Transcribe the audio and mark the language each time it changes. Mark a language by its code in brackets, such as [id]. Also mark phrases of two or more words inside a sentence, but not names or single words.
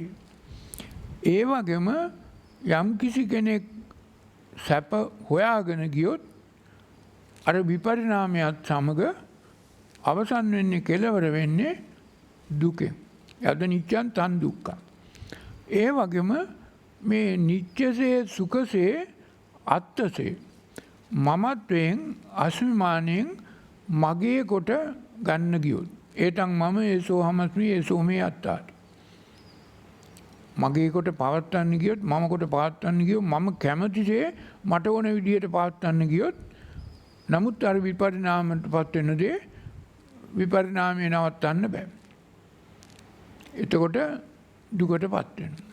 [si] ඒ වගේම යම් කිසි කෙනෙක් සැප හොයාගෙන ගියොත් අර විපරිණාමයත් සමග අවසන් වෙන්නේ කෙලවර වෙන්නේ දුකෙන්. [pi] යද නිච්චං තන් දුක්ඛං. [si] ඒ වගේම මේ [pi] නිච්චසේ සුඛසේ අත්තසේ [si] මමත්වයෙන් අස්මිමානයෙන් මගේ කොට ගන්න ගියොත් [pi] ඒතං මම ඒසෝ හමස්මි ඒසෝ මේ අත්තාති. [si] මගේ කොට පවත්වන්න ගියොත් මම කොට පවත්වන්න ගියොත් මම කැමතිසේ මට ඕන විදිහට පවත්වන්න ගියොත් නමුත් අර විපරිණාමයටපත් වෙන දේ විපරිණාමය නවත්තන්න බෑ. එතකොට දුකටපත් වෙනවා.